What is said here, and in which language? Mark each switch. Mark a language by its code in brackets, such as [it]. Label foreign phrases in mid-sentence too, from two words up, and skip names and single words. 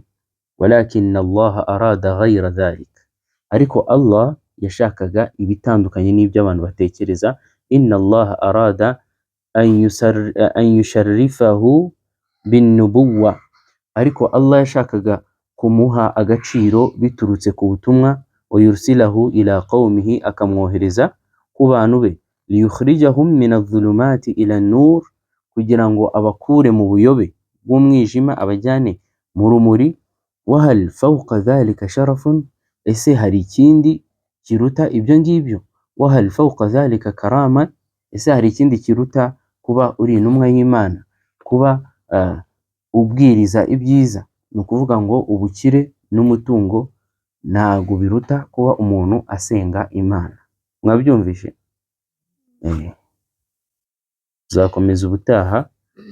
[ar] ولكن الله أراد غير ذلك. [rw] Ariko Allah yashakaga ibitandukanye n'ibyo abantu batekereza. [ar] إن الله أراد أن يشرفه بالنبوة. [rw] Ariko Allah yashakaga kumuha agaciro biturutse ku butumwa. [ar] ويرسله إلى قومه. [rw] Akamwohereza ku bantu be. [ar] ليخرجهم من الظلمات إلى النور. [rw] Kugira ngo abakure mu buyobe bw'umwijima abajyane mu rumuri. [ar] وهل فوق ذلك شرف. [rw] Ese hari ikindi kiruta ibyo ngibyo? [ar] وهل فوق ذلك كرامة. [rw] Ese hari ikindi kiruta kuba uri intumwa y'Imana, kuba ubwiriza ibyiza? Ni ukuvuga ngo ubukire n'umutungo ntago biruta kuba umuntu asenga Imana. Mwabyumvishe? Tuzakomeza ubutaha.